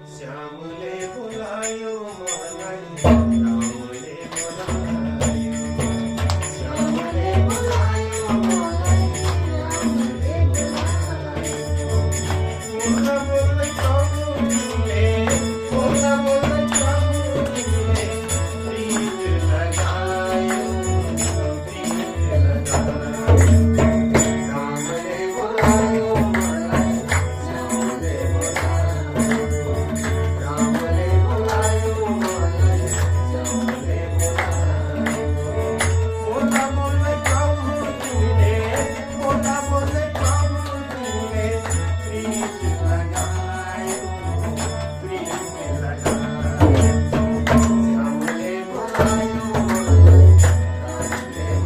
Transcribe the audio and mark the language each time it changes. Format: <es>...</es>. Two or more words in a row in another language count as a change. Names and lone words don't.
<ne>श्यामले बुलायो मलाई रामले बुलायो श्यामले बुलायो मलाई रामले बुलायो बोला बोला प्रभुले बोला बोला प्रभुले प्रीत लगायो प्रीत लगायो रामले बुलायो मलाई श्यामले रामले बुलायो मलाई श्यामले बोला बोला</ne> <hi>प्रभु तूने</hi> <ne>बोला बोला</ne> <hi>प्रभु तूने</hi> <ne>प्रीत लगायो प्रीत लगायो श्यामले बुलायो मलाई रामले</ne>